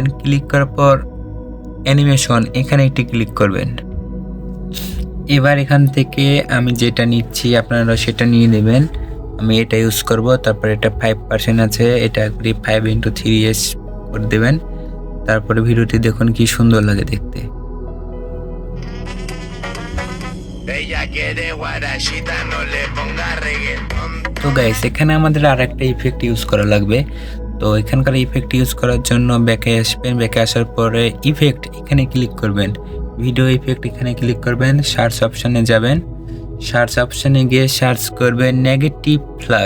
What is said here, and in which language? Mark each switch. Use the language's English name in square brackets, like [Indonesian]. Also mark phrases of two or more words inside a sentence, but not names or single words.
[Bangla] ক্লিক করার পর অ্যানিমেশন এখানে একটি ক্লিক করবেন। এবার এখান থেকে আমি যেটা নিচ্ছি আপনারা সেটা নিয়ে নেবেন। আমি এটা ইউজ করব। তারপর এটা 5% আছে, এটা 5x3s করে দেবেন। তারপরে ভিডিওটি দেখুন কি সুন্দর লাগে দেখতে। [Spanish] Ella quiere guarachita, no le ponga reggaetón. [Bangla] তো গাইস, এখানে আমাদের আর একটা [English] effect use [Bangla] করা লাগবে। তো এখানকার [English] effect use [Bangla] করার জন্য ব্যাকে আসবেন। ব্যাকে আসার পরে ইফেক্ট এখানে ক্লিক করবেন। [English] video effect [Bangla] এখানে ক্লিক করবেন। [English] search option [Bangla] যাবেন। [English] search option [Bangla] গিয়ে সার্চ করবেন [English] negative flash.